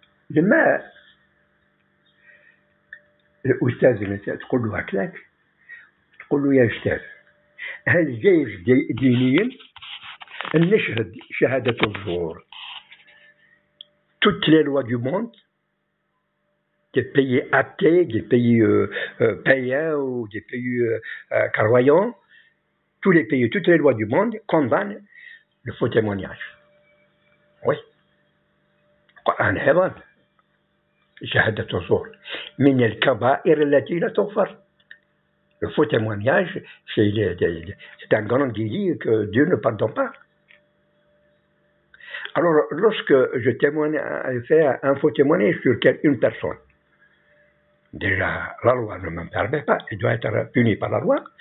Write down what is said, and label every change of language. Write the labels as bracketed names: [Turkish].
[Arabic] لما الأستاذ تقول له هكذاك، تقول له يا أستاذ هل جايز دينيا أن نشهد شهادة الزور [French] toutes les lois du monde, des pays athées, des pays païens ou des pays croyants, tous les pays, toutes les lois du monde condamnent le faux témoignage. Oui. [Arabic] القرآن أيضا شهادة الزور من الكبائر التي لا تغفر. [French] Le faux témoignage, c'est un grand délit que Dieu ne pardonne pas. Alors, lorsque je fais un faux témoignage sur une personne, déjà, la loi ne me permet pas, il doit être puni par la loi.